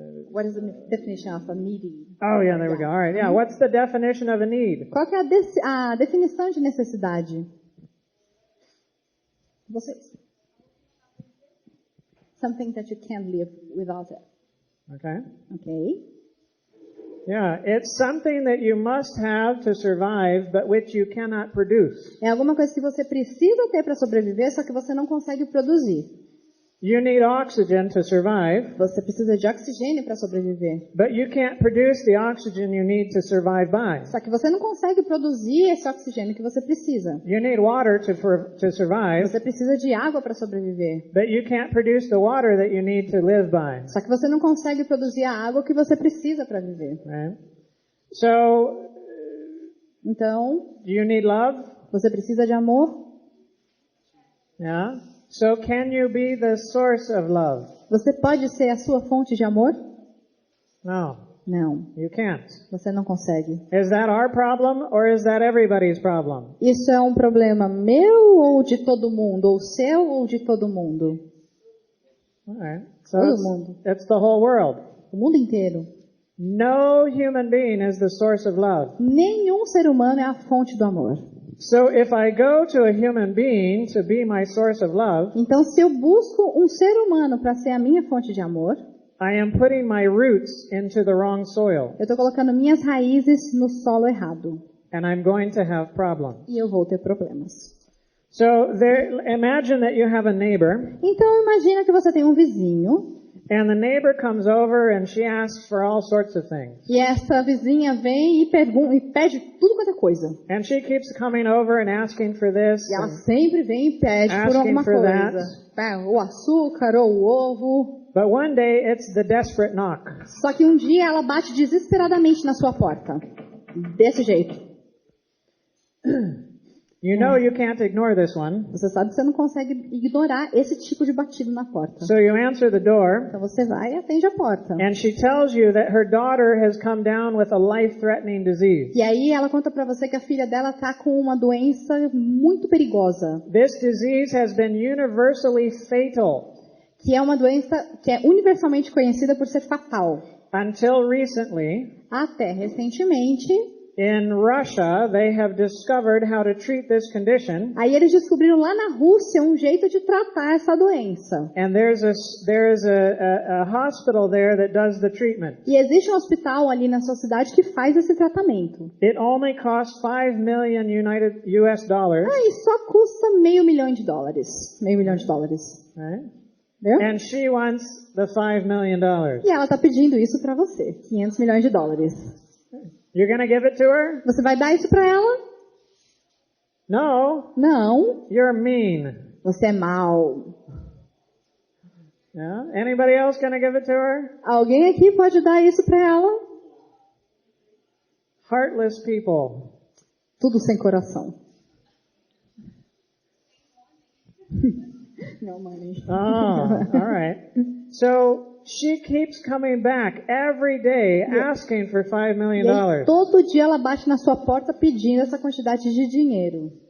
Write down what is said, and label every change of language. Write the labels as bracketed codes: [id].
[en] What is the definition of a needy? Oh, yeah, there we go. All right, yeah. What's the definition of a need? [pt] Qual que é a definição de necessidade? Vocês. [en] Something that you can't live without it. Okay. [pt] Ok. [en] Yeah, it's something that you must have to survive, but which you cannot produce. [pt] É alguma coisa que você precisa ter para sobreviver, só que você não consegue produzir. [en] You need oxygen to survive, [pt] Você precisa de oxigênio para sobreviver. [en] but you can't produce the oxygen you need to survive by. [pt] Só que você não consegue produzir esse oxigênio que você precisa. [en] You need water to survive, [pt] Você precisa de água para sobreviver. [en] but you can't produce the water that you need to live by. [pt] Só que você não consegue produzir a água que você precisa para viver. [en] Right? So, [pt] Então, [en] do you need love? [pt] você precisa de amor? [en] Yeah. So can you be the source of love? [pt] Você pode ser a sua fonte de amor? [en] No, [pt] Não, [en] you can't. [pt] você não consegue. [en] Is that our problem or is that everybody's problem? [pt] Isso é um problema meu ou de todo mundo? Ou seu ou de todo mundo? [en] All right. So [pt] Todo mundo. [en] it's the whole world. [pt] O mundo inteiro. [en] No human being is the source of love. [pt] Nenhum ser humano é a fonte do amor. [en] So if I go to a human being to be my source of love, [pt] Então, se eu busco um ser humano para ser a minha fonte de amor, [en] I am putting my roots into the wrong soil, [pt] eu estou colocando minhas raízes no solo errado. [en] and I'm going to have problems. [pt] E eu vou ter problemas. [en] So imagine that you have a neighbor, [pt] Então, imagina que você tem um vizinho, [en] and the neighbor comes over and she asks for all sorts of things. [pt] e essa vizinha vem e pede tudo quanto é coisa. [en] And she keeps coming over and asking for this, [pt] E ela [en] and- [pt] sempre vem e pede por [en] Asking [pt] alguma [en] for [pt] coisa. O açúcar ou o ovo. [en] but one day it's the desperate knock. [pt] Só que um dia ela bate desesperadamente na sua porta. Desse jeito. [en] You know you can't ignore this one, [pt] Você sabe que você não consegue ignorar esse tipo de batido na porta. [en] so you answer the door, [pt] Então você vai e atende a porta. [en] and she tells you that her daughter has come down with a life-threatening disease. [pt] E aí ela conta pra você que a filha dela tá com uma doença muito perigosa. [en] This disease has been universally fatal. [pt] Que é uma doença que é universalmente conhecida por ser fatal. [en] Until recently, [pt] Até recentemente, [en] in Russia, they have discovered how to treat this condition, [pt] aí eles descobriram lá na Rússia um jeito de tratar essa doença. [en] and there is a hospital there that does the treatment. [pt] E existe um hospital ali na sua cidade que faz esse tratamento. [en] It only costs $5 million US dollars, [pt] Ah, e só custa $500 mil. $500 mil. [en] right? [pt] Viu? [en] And she wants the $5 million. [pt] E ela tá pedindo isso pra você. $500 milhões. [en] You're going to give it to her? [pt] Você vai dar isso pra ela? [en] No, [pt] Não. [en] you're mean. [pt] Você é mau. [en] Yeah? Anybody else going to give it to her? [pt] Alguém aqui pode dar isso pra ela? [en] Heartless people. [pt] Tudo sem coração. Não, mãe. [en] Oh, all right. So she keeps coming back every day asking for $5 million. [pt] E aí, todo dia ela bate na sua porta pedindo essa quantidade de dinheiro.